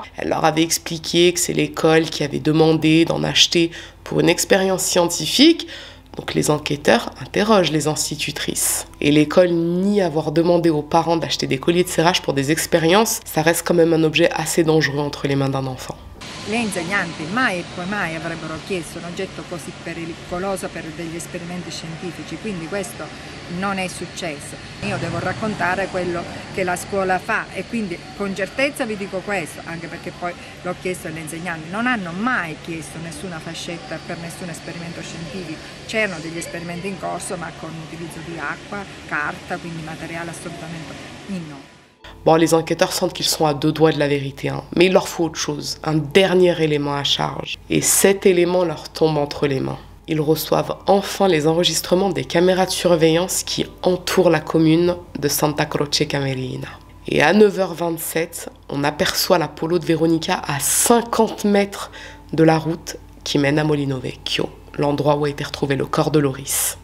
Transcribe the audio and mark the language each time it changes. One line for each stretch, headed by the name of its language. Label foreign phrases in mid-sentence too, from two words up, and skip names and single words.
French: Elle leur avait expliqué que c'est l'école qui avait demandé d'en acheter pour une expérience scientifique. Donc les enquêteurs interrogent les institutrices. Et l'école nie avoir demandé aux parents d'acheter des colliers de serrage pour des expériences. Ça reste quand même un objet assez dangereux entre les mains d'un enfant.
Italian: Le insegnanti mai e poi mai avrebbero chiesto un oggetto così pericoloso per degli esperimenti scientifici, quindi questo non è successo. Io devo raccontare quello che la scuola fa e quindi con certezza vi dico questo, anche perché poi l'ho chiesto agli insegnanti, non hanno mai chiesto nessuna fascetta per nessun esperimento scientifico, c'erano degli esperimenti in corso ma con l'utilizzo di acqua, carta, quindi materiale assolutamente innocuo.
French: Bon, les enquêteurs sentent qu'ils sont à deux doigts de la vérité, hein. Mais il leur faut autre chose, un dernier élément à charge. Et cet élément leur tombe entre les mains. Ils reçoivent enfin les enregistrements des caméras de surveillance qui entourent la commune de Santa Croce Camerina. Et à 9h27, on aperçoit la Polo de Veronica à 50 mètres de la route qui mène à Molino Vecchio, l'endroit où a été retrouvé le corps de Loris.